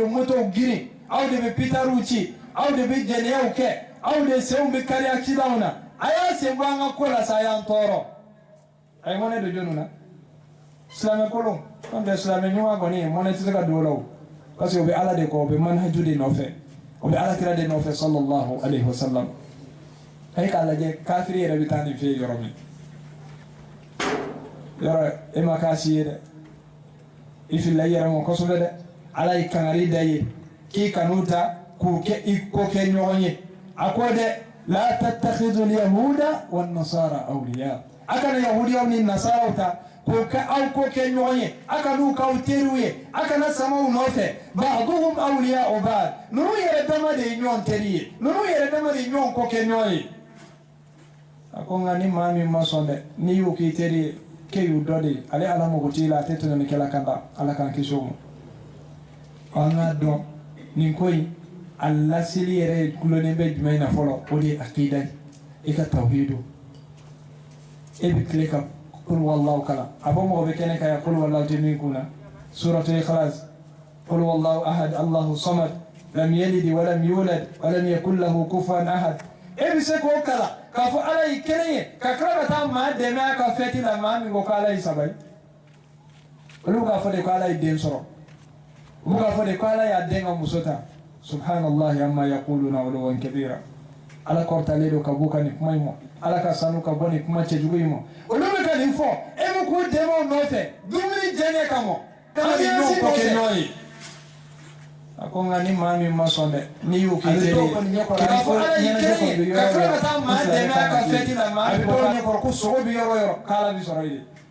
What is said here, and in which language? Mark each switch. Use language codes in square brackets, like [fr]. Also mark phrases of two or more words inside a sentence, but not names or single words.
[bm] bɛ motow girin aw de bɛ pitariw ci aw de bɛ jɛnɛyaw kɛ aw de senw bɛ kari accidentw na a y'a sen bɔ an ka ko la sa a y'an tɔɔrɔ a ye mɔnɛ don jɔnniw na silamɛ kolon n'o tɛ silamɛ ɲuman kɔni mɔnɛ tɛ se ka don o la o parce que o bɛ ala de kɔ o bɛ manhaju de nɔfɛ o bɛ alakira de nɔfɛ [ar] صلى الله عليه وسلم [bm] a ye k'a lajɛ kafiri yɛrɛ bɛ taa nin fɛ yen yɔrɔ min yɔrɔ e ma k'a si ye dɛ i filila i yɛrɛ ma kosɛbɛ dɛ ala ye kangari da ye k'i kan'u ta k'u kɛ i ko kɛ ɲɔgɔn ye a ko dɛ [ar] لا تتخذوا اليهود والنصارى أولياء [bm] a kana yahudiyaw ni nasaraw ta k'o kɛ aw ko kɛ ɲɔgɔn ye a kan'u k'aw teriw ye a kana samaw nɔfɛ [ar] بعضهم أولياء بعض [bm] ninnu yɛrɛ dama de ye ɲɔgɔn teri ye ninnu yɛrɛ dama de ye ɲɔgɔn ko kɛ ɲɔgɔn ye a ko nka ni maa min ma sɔn dɛ n'i y'u k'i teri ye k'e y'u dɔ de ye ale ala mago t'i la a tɛ tɛmɛ ni kɛla kan da ala k'an kisi o ma an k'a dɔn nin ko in a laseli yɛrɛ gulonnen bɛ jumɛn in na fɔlɔ o de ye akida ye i ka tawhidu e bɛ tile ka [ar] قل هو الله [bm] kalan a fɔ mɔgɔ bɛ kɛnɛ kan yan [ar] قل هو الله [bm] tɛ min kun na [ar] سورة الإخلاص قل هو الله أحد الله الصمد لم يلد ولم يولد ولم يكن له كفوا أحد [bm] e bɛ se k'o kalan k'a fɔ ala ye kelen ye ka tila ka taa maa dɛmɛ a ka fɛti la maa min ko k'ala ye saba ye olu k'a fɔ de ko ala ye den sɔrɔ u k'a fɔ de ko ala y'a den ka muso ta [ar] سبحان الله عما يقولون علوا كبيرا [bm] ala kɔrɔtalen don ka bɔ ka nin kuma in ma ala ka sanu ka bɔ nin kuma cɛjugu in ma olu bɛ ka nin fɔ e bɛ k'u dɛmɛ o nɔfɛ dumuni jɛngɛ kama kana ni ɲɔgɔn ko kɛ ɲɔgɔn ye a ko nka ni maa min ma sɔn dɛ n'i y'o k'i teri ye k'a fɔ ala y'i kelen ye ka tila ka taa maa dɛmɛ a ka fɛti la maa bɛ dɔw ɲɛkɔrɔ ko sogo bɛ yɔrɔ o yɔrɔ k'ala bɛ sɔrɔ yen